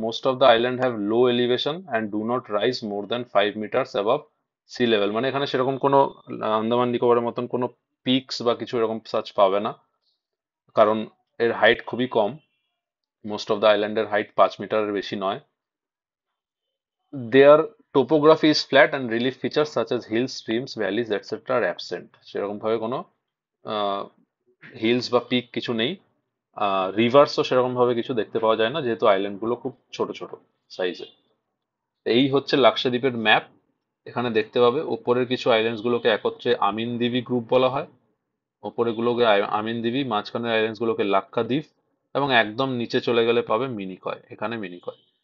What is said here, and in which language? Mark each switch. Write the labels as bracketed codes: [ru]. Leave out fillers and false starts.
[en] Most of the island have low elevation and do not rise more than 5 metres above sea level. [bn] মানে এখানে সেরকম কোনো আন্দামান নিকোবরের মতন কোনো পিকস বা কিছু এরকম সাচ পাবে না, কারণ এর হাইট খুবই কম। [en] most of the [bn] আইল্যান্ডের হাইট 5 মিটারের বেশি নয়। [en] Their topography is flat and relief features such as hills, streams, valleys, etc. are absent. [bn] সেরকম ভাবে কোনো হিলস বা পিক কিছু নেই। রিভার্সও সেরকম ভাবে কিছু দেখতে পাওয়া যায় না, যেহেতু আইল্যান্ড গুলো খুব ছোট ছোট সাইজে। এই হচ্ছে লাক্ষাদ্বীপের ম্যাপ। এখানে দেখতে পাবে উপরের কিছু আইল্যান্ডস গুলোকে একত্রে আমিনদ্বীপী গ্রুপ বলা হয়। ওপরে গুলোকে আমিনদ্বীপী, মাঝখানের আইল্যান্ডস গুলোকে লাক্ষাদ্বীপ, এবং একদম নিচে চলে গেলে পাবে মিনিকয়। এখানে মিনিকয়।